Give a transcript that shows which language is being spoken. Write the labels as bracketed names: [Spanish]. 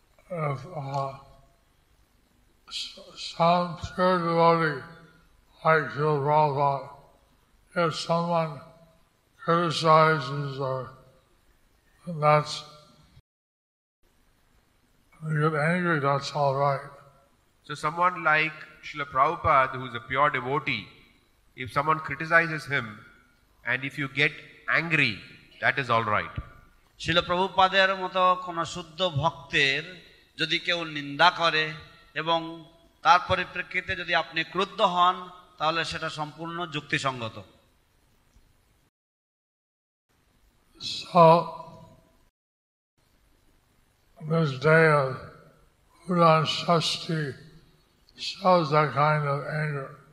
[English] If some pure devotee like Srila Prabhupada, if someone criticizes or that's you get angry, that's all right. So someone like Srila Prabhupada, who is a pure devotee, if someone criticizes him and if you get angry, that is all right. [Bangla] শিল প্রভুপাদের মতো কোনো শুদ্ধ ভক্তের যদি কেউ নিন্দা করে এবং তার পরিপ্রেক্ষিতে যদি আপনি ক্রুদ্ধ হন, তাহলে সেটা সম্পূর্ণ যুক্তিসঙ্গত। [English] So this day of Udan Shashti shows that kind of anger.